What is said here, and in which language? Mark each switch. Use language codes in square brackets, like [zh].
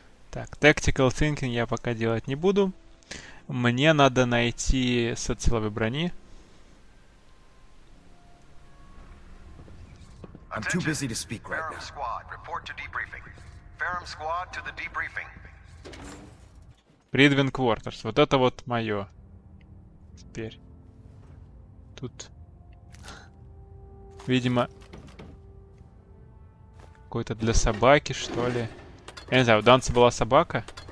[ru] Так, Tactical Thinking я пока делать не буду. Мне надо найти сет силовой брони. [en] I'm too busy to speak right now. Squad, report to debriefing. Ferrum Squad to the debriefing. [ru] Придвин Quarters. Вот это вот мое. Теперь. Тут, видимо, какой-то для собаки, что ли. Я не знаю, у Данса была собака?